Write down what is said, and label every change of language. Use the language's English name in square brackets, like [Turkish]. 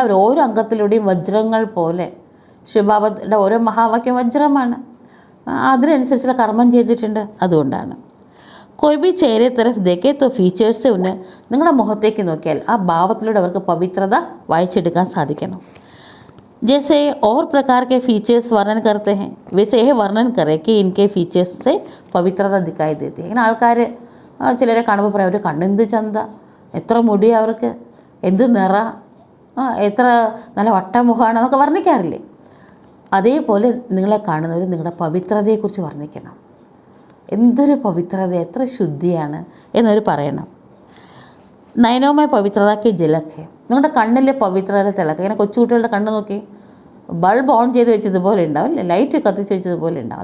[Malayalam] അവർ ഓരോ അംഗത്തിലൂടെയും വജ്രങ്ങൾ പോലെ, ശിവബാബയുടെ ഓരോ മഹാവാക്യം വജ്രമാണ്, അതിനനുസരിച്ചുള്ള കർമ്മം ചെയ്തിട്ടുണ്ട്. അതുകൊണ്ടാണ് [Hindi] कोई भी चेहरे तरफ देखे तो [Malayalam] ഫീച്ചേഴ്സ് ഒന്ന്, നിങ്ങളുടെ മുഖത്തേക്ക് നോക്കിയാൽ ആ ഭാവത്തിലൂടെ അവർക്ക് പവിത്രത വായിച്ചെടുക്കാൻ സാധിക്കണം. [Hindi] जैसे और प्रकार के फीचर्स वर्णन करते हैं वैसे यह वर्णन करें कि इनके फीचर्स से पवित्रता दिखाई देती है. [Malayalam] ഇങ്ങനെ ആൾക്കാർ ചിലരെ കാണുമ്പോൾ പറയും അവർ കണ്ണെന്ത് ചന്ത, എത്ര മുടി അവർക്ക്, എന്ത് നിറ, എത്ര നല്ല വട്ടമുഖമാണ് എന്നൊക്കെ വർണ്ണിക്കാറില്ലേ. അതേപോലെ നിങ്ങളെ കാണുന്നവർ നിങ്ങളുടെ പവിത്രതയെക്കുറിച്ച് വർണ്ണിക്കണം. എന്തൊരു പവിത്രത, എത്ര ശുദ്ധിയാണ് എന്നവർ പറയണം. നയനവുമായി പവിത്രതയ്ക്ക് ജലക്ക്, നിങ്ങളുടെ കണ്ണിലെ പവിത്രത തിളക്കുക. ഇങ്ങനെ കൊച്ചുകുട്ടികളുടെ കണ്ണ് നോക്കി ബൾബ് ഓൺ ചെയ്ത് വെച്ചതുപോലെ ഉണ്ടാവും, ലൈറ്റ് കത്തിച്ച് വെച്ചതുപോലെ ഉണ്ടാവും.